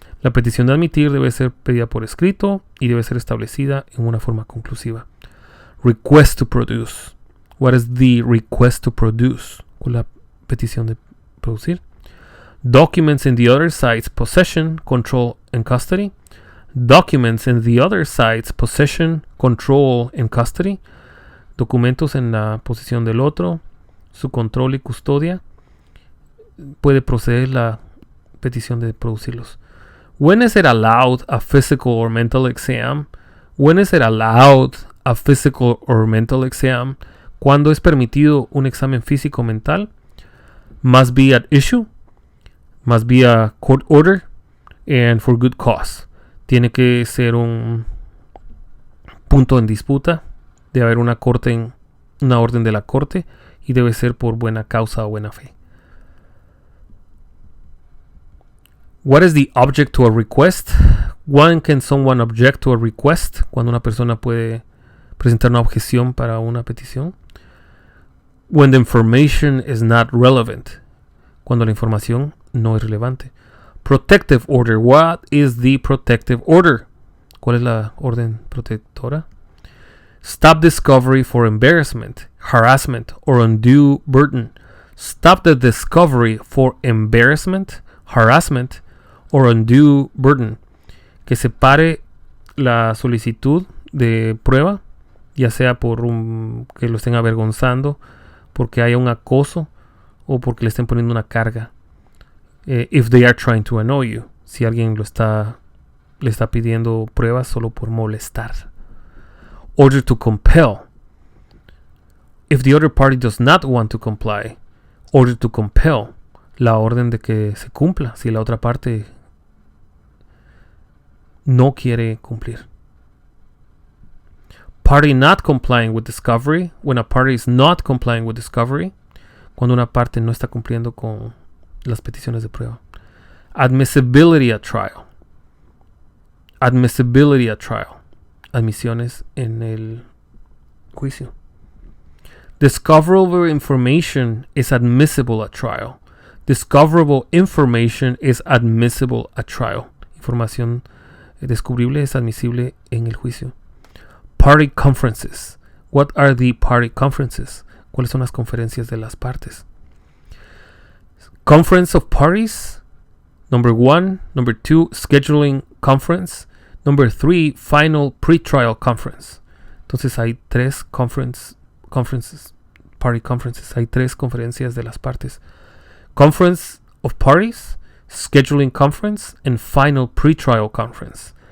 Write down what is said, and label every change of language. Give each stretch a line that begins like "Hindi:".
Spanish: La petición de admitir debe ser pedida por escrito y debe ser establecida en una forma conclusiva.
English: Request to produce. What is the request to produce?
Spanish: ¿Cuál es la petición de producir?
English: Documents in the other side's possession, control, and custody. Documents in the other side's possession, control, and custody.
Spanish: Documentos en la posesión del otro, su control y custodia. Puede proceder la petición de producirlos.
English: When is it allowed a physical or mental exam? When is it allowed a physical or mental exam?
Spanish: ¿Cuándo es permitido un examen físico o mental?
English: Must be at issue. Must be a court order. And for good cause.
Spanish: Tiene que ser un punto en disputa. Debe haber una orden de la corte. Y debe ser por buena causa o buena fe.
English: What is the object to a request? When can someone object to a request?
Spanish: Cuando una persona puede presentar una objeción para una petición.
English: When the information is not relevant.
Spanish: Cuando la información no es relevante.
English: Protective order. What is the protective order?
Spanish: ¿Cuál es la orden protectora?
English: Stop discovery for embarrassment, harassment, or undue burden. Stop the discovery for embarrassment, harassment, or undue burden.
Spanish: Que se pare la solicitud de prueba, ya sea por que lo estén avergonzando, porque haya un acoso o porque le estén poniendo una carga.
English: If they are trying to annoy you.
Spanish: Si alguien le está pidiendo pruebas solo por molestar.
English: Order to compel. If the other party does not want to comply, order to compel,
Spanish: la orden de que se cumpla si la otra parte no quiere cumplir.
English: Party not complying with discovery, when a party is not complying with discovery,
Spanish: cuando una parte no está cumpliendo con las peticiones de prueba.
English: Admissibility at trial. Admissibility at trial.
Spanish: Admisiones en el juicio.
English: Discoverable information is admissible at trial. Discoverable information is admissible at trial.
Spanish: Información descubrible es admisible en el juicio.
English: Party conferences. What are the party conferences?
Spanish: ¿Cuáles son las conferencias de las partes?
English: Conference of parties. Number 1. Number 2, scheduling conference. Number 3, final pretrial conference.
Spanish: Entonces hay 3
English: conferences, party conferences.
Spanish: Hay 3 conferencias de las partes.
English: Conference of parties, scheduling conference, and final pretrial conference.